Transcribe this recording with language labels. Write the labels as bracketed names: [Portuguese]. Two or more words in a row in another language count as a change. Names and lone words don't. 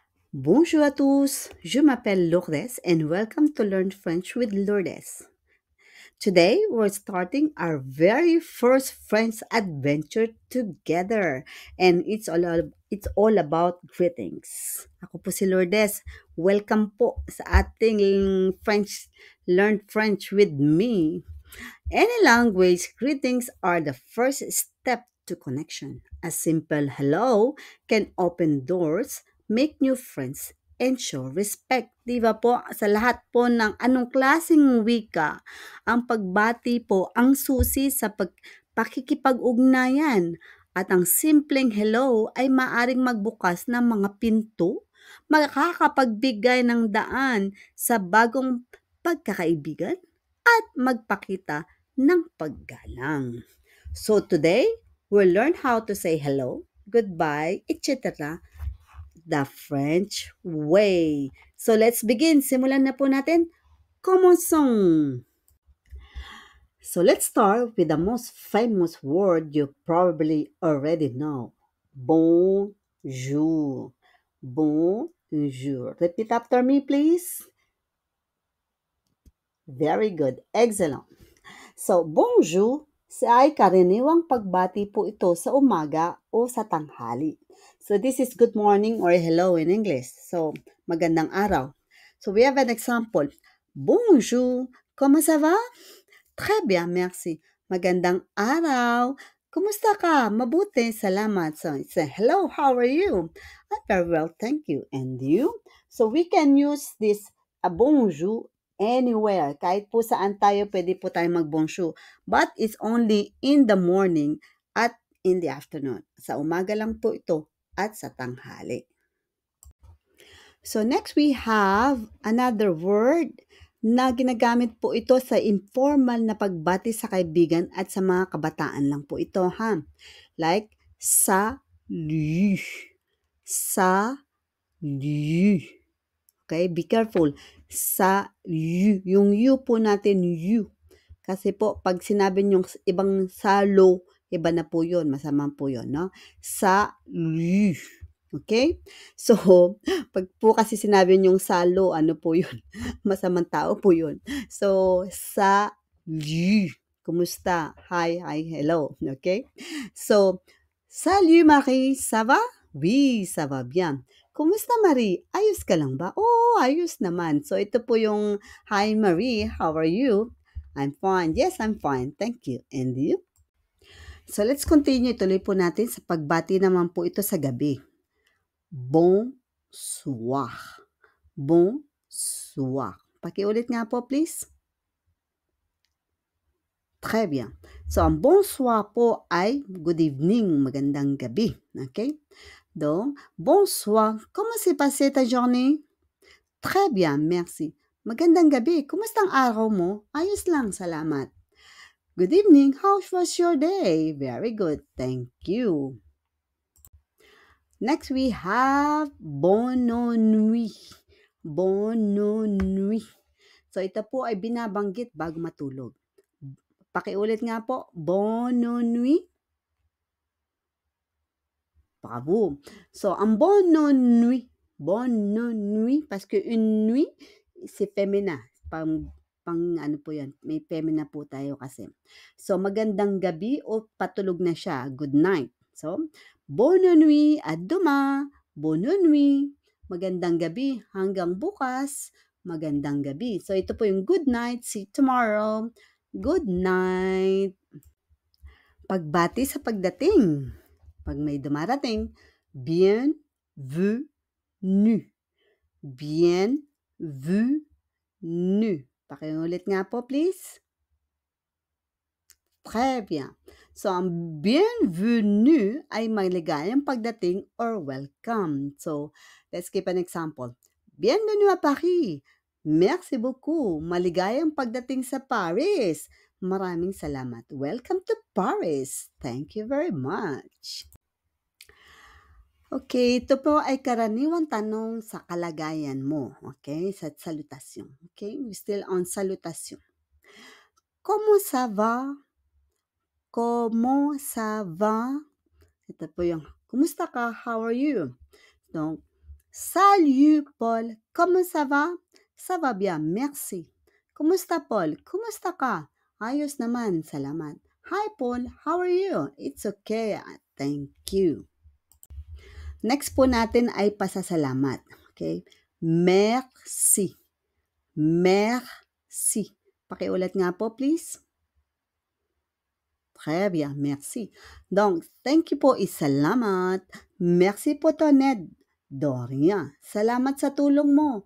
[French] Bonjour à tous, je m'appelle [English] Lourdes and welcome to Learn French with Lourdes. Today we're starting our very first French adventure together and it's all about greetings. [Filipino] Ako po si Lourdes. Welcome po sa ating French [English] Learn French with me. Any language, greetings are the first step to connection. A simple hello can open doors, make new friends, and show respect. [Filipino] Di ba po, sa lahat po ng anong klaseng wika, ang pagbati po ang susi sa pakikipag-ugnayan. At ang simpleng hello ay maaring magbukas ng mga pinto, makakapagbigay ng daan sa bagong pagkakaibigan at magpakita ng paggalang. [English] So today, we'll learn how to say hello, goodbye, etc. the French way. So let's begin. [Filipino] Simulan na po natin. [French] Commençons. [English] So let's start with the most famous word you probably already know. [French] Bonjour. Bonjour. [English] Repeat after me, please. Very good. Excellent. So, [Filipino] bonjour ay karaniwang pagbati po ito sa umaga o sa tanghali. [English] So, this is good morning or hello in English. So, [Filipino] magandang araw. [English] So, we have an example. [French] Bonjour, comment ça va? Très bien, merci. [Filipino] Magandang araw. Kumusta ka? Mabuti, salamat. [English] So, say, hello, how are you? I'm very well, thank you. And you? So, we can use this bonjour anywhere. [Filipino] Kahit po saan tayo, pwede po tayo mag-bonjour. [English] But it's only in the morning at in the afternoon. [Filipino] Sa umaga lang po ito at sa tanghali. [English] So next we have another word [Filipino] na ginagamit po ito sa informal na pagbati sa kaibigan at sa mga kabataan lang po ito ha. [French] Like salut. Salut. [English] Okay, be careful. [French] Salut. [Filipino] Yung you po natin, you. Kasi po, pag sinabi yung ibang salo, iba na po yun. Masama po yun, no? Salut. Okay? So, pag po kasi sinabi yung salo, ano po yun? Masamang tao po yun. So, salut. Kumusta? [English] Hi, hello. [Filipino] Okay? So, [French] salut Marie, ça va? Oui, ça va bien. [Filipino] Kumusta Marie? Ayos ka lang ba? Oo, ayos naman. So, ito po yung, [English] hi Marie, how are you? I'm fine. Yes, I'm fine. Thank you. And you? So, let's continue. [Filipino] Tuloy po natin sa pagbati naman po ito sa gabi. [French] Bonsoir. Bonsoir. [Filipino] Pakiulit nga po, please. [French] Très bien. [Filipino] So, ang bonsoir po ay [English] good evening, [Filipino] magandang gabi. [French] Okay? Donc, bonsoir. Comment s'est passée ta journée? Très bien, merci. [Filipino] Magandang gabi. Kumusta ang araw mo? Ayos lang, salamat. [English] Good evening. How was your day? Very good. Thank you. Next, we have bonne nuit. [French] Bonne nuit. [Filipino] So, ito po ay binabanggit bago matulog. Pakiulit nga po. [French] Bonne nuit. Bravo. So, ang bonne nuit, parce que une nuit, c'est féminin. [Filipino] Pang ano po yan, may femina po tayo kasi. So, magandang gabi o patulog na siya. [English] Good night. So, [French] bonne nuit at demain. Bonne nuit. [Filipino] Magandang gabi hanggang bukas. Magandang gabi. So, ito po yung [English] good night. See you tomorrow. Good night. [Filipino] Pagbati sa pagdating. Pag may dumarating, [French] bienvenue. Bienvenue. [Filipino] Pakiulit nga po, please. [French] Très bien. [Filipino] So, ang bienvenue ay maligayang pagdating or welcome. [English] So, let's give an example. [French] Bienvenue à Paris. Merci beaucoup. [Filipino] Maligayang pagdating sa Paris. Maraming salamat. [English] Welcome to Paris. Thank you very much. [Filipino] Okay, ito po ay karaniwang tanong sa kalagayan mo. [English] Okay, sa salutation. Okay, we're still on salutation. [French] Comment ça va? Comment ça va? [Filipino] Ito po yung, kumusta ka? [English] How are you? So, [French] Salut Paul, comment ça va? Ça va bien, merci. [Filipino] Kumusta Paul? Kumusta ka? Ayos naman, salamat. [English] Hi Paul, how are you? It's okay, thank you. [Filipino] Next po natin ay pasasalamat. [French] Okay? Merci. Merci. [Filipino] Pakiulit nga po, please. [French] Très bien, merci. Donc, [English] thank you [Filipino] po is salamat. Merci po to, Ned. Doria, salamat sa tulong mo.